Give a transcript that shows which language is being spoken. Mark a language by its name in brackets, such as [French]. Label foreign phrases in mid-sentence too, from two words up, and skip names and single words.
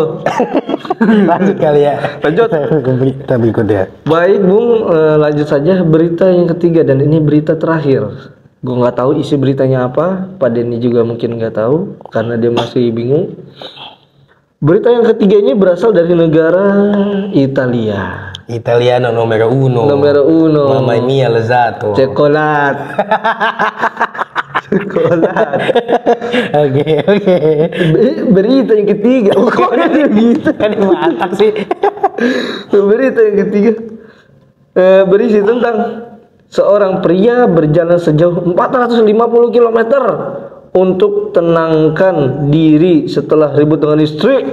[Indonesian] Lanjut kali ya. Lanjut. Kita berikutnya. Baik Bung, lanjut saja berita yang ketiga dan ini berita terakhir. Gue nggak tahu isi beritanya apa. Pak Denny juga mungkin nggak tahu karena dia masih bingung. Berita yang ketiga ini berasal dari negara Italia. [Italian] Italiano numero uno. Numero uno. Mamma mia lezzato. [Indonesian] Coklat. Coklat. Oke. Berita yang ketiga. Kok ada gitu? Kan mantap sih. Berita yang ketiga berisi tentang seorang pria berjalan sejauh 450 km untuk tenangkan diri setelah ribut dengan istri.